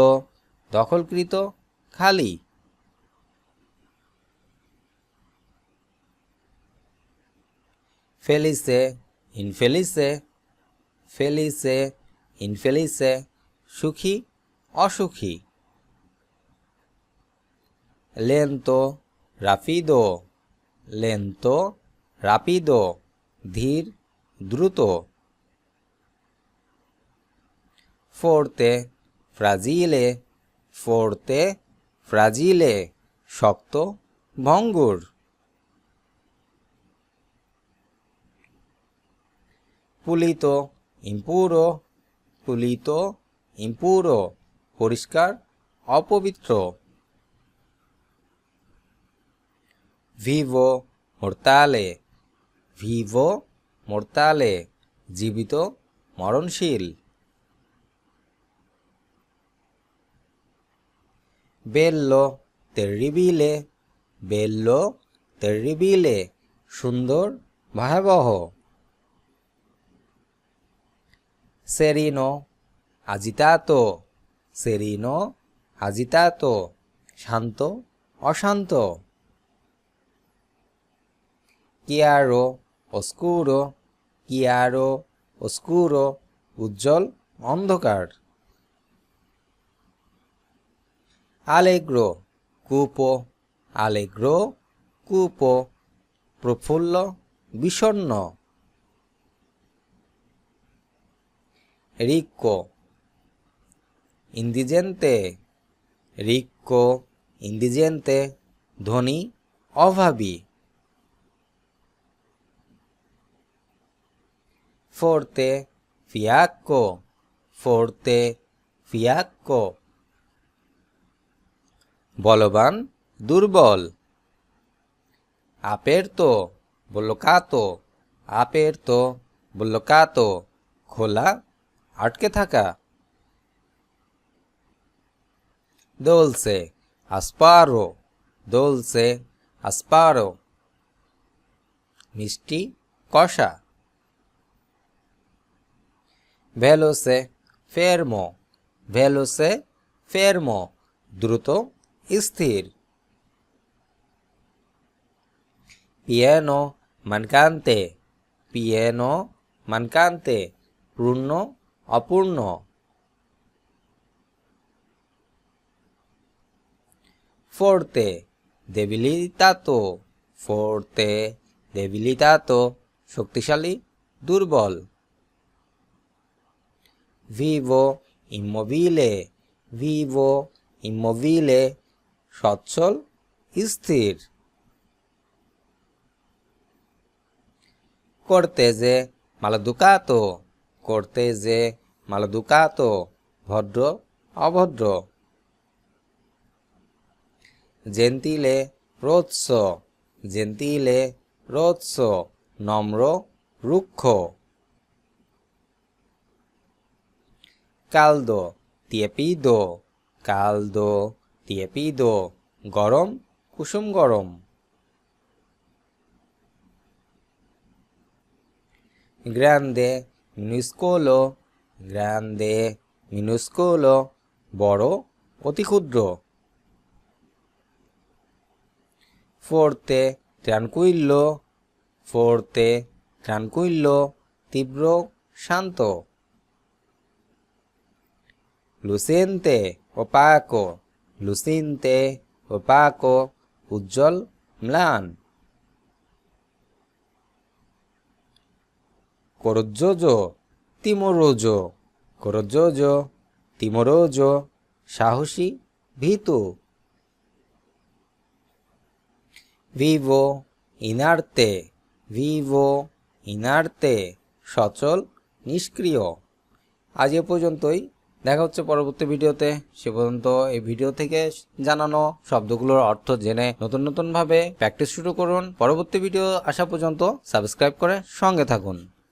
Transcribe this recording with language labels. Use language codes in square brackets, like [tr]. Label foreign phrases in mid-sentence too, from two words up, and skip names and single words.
[bn] দখলকৃত, খালি। [it] felice, infelice, felice, infelice. [bn] সুখী, অসুখী। [it] lento, rapido, lento, rapido, [bn] ধীর দ্রুত। [it] forte, fragile, forte, fragile, [bn] শক্ত ভঙ্গুর। [it] pulito, impuro, pulito, impuro, [bn] পরিষ্কার অপবিত্র। [it] vivo, mortale, vivo, mortale, [bn] জীবিত মরণশীল। [it] bello, terribile, bello, terribile, [bn] সুন্দর ভয়াবহ। [it] sereno, agitato, sereno, agitato, [bn] শান্ত অশান্ত। [it] chiaro, oscuro, chiaro, oscuro, [bn] উজ্জ্বল অন্ধকার। [it] allegro, cupo, allegro, cupo, [bn] প্রফুল্ল বিষণ্ণ। [it] ricco, indigente, ricco, indigente, [bn] ধনী অভাবী। [it] forte, fiacco, forte, fiacco, [bn] বলবান দুর্বল। [it] aperto, bloccato, aperto, bloccato, [bn] খোলা আটকে থাকা। [it] dolce, asparo, dolce, asparo, [bn] মিষ্টি কষা। [it] veloce, fermo, veloce, fermo, [bn] দ্রুত স্থির। [it] pieno, mancante, pieno, mancante, [bn] পূর্ণ অপূর্ণ। [it] forte, debilitato, forte, debilitato, [bn] শক্তিশালী দুর্বল। [it] vivo, immobile, vivo, immobile, [bn] সচ্ছল স্থির। [it] cortese, maleducato, cortese, maleducato, [bn] ভদ্র অভদ্র। [it] gentile, rozzo, gentile, rozzo, [bn] নম্র রুক্ষ। [it] caldo, tiepido, caldo, tiepido, [bn] গরম কুসুম গরম। [it] grande, minuscolo, grande, minuscolo, [bn] বড় অতি ক্ষুদ্র। [it] forte, tranquillo, forte, tranquillo, [bn] তীব্র শান্ত। [it] lucente, opaco, lucente, opaco, [bn] উজ্জ্বল ম্লান। [it] coraggioso, timoroso, coraggioso, timoroso, [bn] সাহসী ভীতু। [it] vivo, inerte, vivo, inerte, [bn] সচল নিষ্ক্রিয়। আজ এ পর্যন্তই, দেখা হচ্ছে পরবর্তী ভিডিওতে। সে পর্যন্ত এই ভিডিও থেকে জানানো শব্দগুলোর অর্থ জেনে নতুন নতুন ভাবে প্র্যাকটিস শুরু করুন। পরবর্তী ভিডিও আসা পর্যন্ত সাবস্ক্রাইব করে সঙ্গে থাকুন।